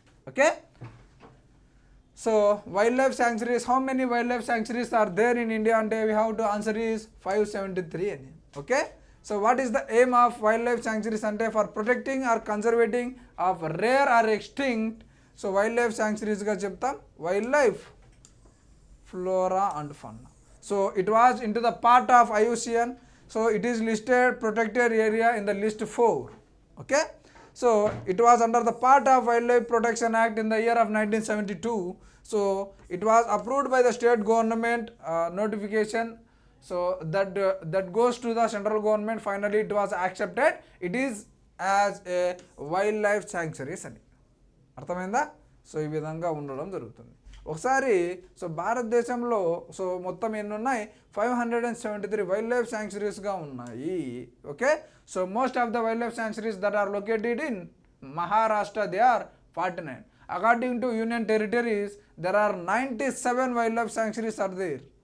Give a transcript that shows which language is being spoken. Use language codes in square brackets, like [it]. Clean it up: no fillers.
[en] Okay, so wild life sanctuaries, how many wild life sanctuaries are there in India అంటే we have to answer is 573 అని. Okay, so what is the aim of wild life sanctuaries అంటే for protecting or conserving of rare or extinct. [te] So wild life శాంక్చురీస్గా చెప్తాం wild life flora and fauna. [en] So it was in to the part of IUCN. So it is listed protected area in the list 4. Okay, so it was under the part of Wildlife Protection Act in the year of 1972. So it was approved by the state government notification. So that goes to the central government. Finally it was accepted. It is as a wildlife sanctuary [te] అని అర్థమైందా. So ఈ విధంగా ఉండడం జరుగుతుంది. ఒకసారి so భారతదేశంలో so మొత్తం ఎన్ని ఉన్నాయి 573 వైల్డ్ లైఫ్ శాంక్చురీస్గా ఉన్నాయి. [en] Okay, so most of the wild life sanctuaries that are located in Maharashtra they are 49. According to union territories there are 97 wild life sanctuaries are there.